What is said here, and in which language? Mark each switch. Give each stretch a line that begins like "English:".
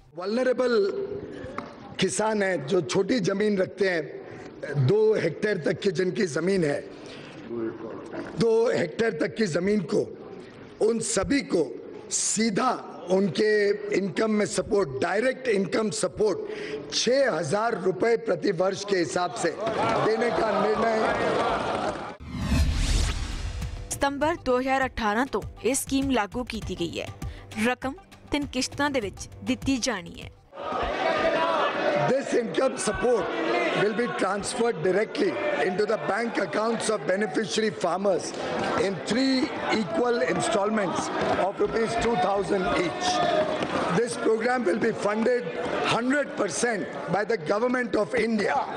Hindi: Vulnerable किसान हैं जो छोटी जमीन रखते हैं, 2 हेक्टेयर तक की जिनकी जमीन है, 2 हेक्टेयर तक की जमीन को, उन सभी को सीधा उनके इनकम में सपोर्ट, डायरेक्ट इनकम सपोर्ट 6000 रुपए प्रति वर्ष के हिसाब से देने का निर्णय
Punjabi: सितंबर 2018 ਤੋਂ ਇਹ ਸਕੀਮ ਲਾਗੂ ਕੀਤੀ ਗਈ ਹੈ। ਰਕਮ 3 ਕਿਸ਼ਤਾਂ ਦੇ ਵਿੱਚ ਦਿੱਤੀ ਜਾਣੀ ਹੈ।
English: This income support will be transferred directly into the bank accounts of beneficiary farmers in 3 equal installments of rupees 2,000 each. This program will be funded 100% by the government of India.